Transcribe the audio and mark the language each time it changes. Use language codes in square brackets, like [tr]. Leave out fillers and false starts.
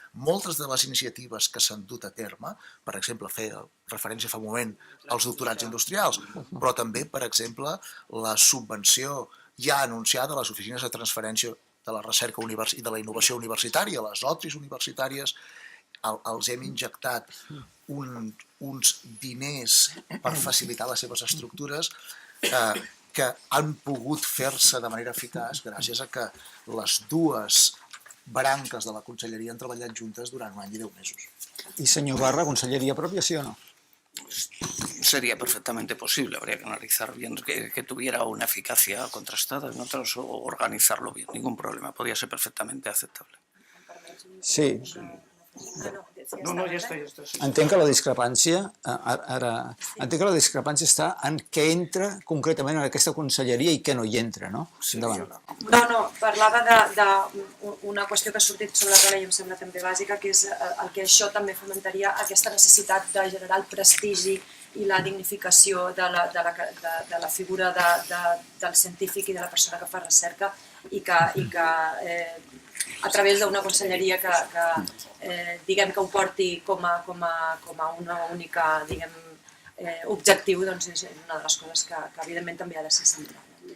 [ca] Moltes de les iniciatives que s'han dut a terme, per exemple, fer referència fa un moment als doctorats industrials, però també, per exemple, la subvenció ja anunciada a les oficines de transferència de la recerca i de la innovació universitària, les OTRIs universitàries, els hem injectat uns diners per facilitar les seves estructures que han pogut fer-se de manera eficaç gràcies a que les dues branques de la conselleria han treballat juntes durant un any i 10 mesos. I senyor Barra, conselleria pròpia, sí o no? [es] Sería perfectamente posible, habría que analizar bien que tuviera una eficacia contrastada en otros o organizarlo bien, ningún problema, podría ser perfectamente aceptable. [ca] Sí, No, ja està. Sí. entenc que la discrepància, entenc que la discrepància està en què entra concretament en aquesta conselleria i què no hi entra, no? Endavant. No, parlava d'una qüestió que ha sortit sobre la taula i em sembla també bàsica, que és el que això també fomentaria aquesta necessitat de generar el prestigi i la dignificació de la figura del científic i de la persona que fa recerca i que a través d'una conselleria que diguem que ho porti com a una única objectiu, doncs és una de les coses que evidentment també ha de ser central.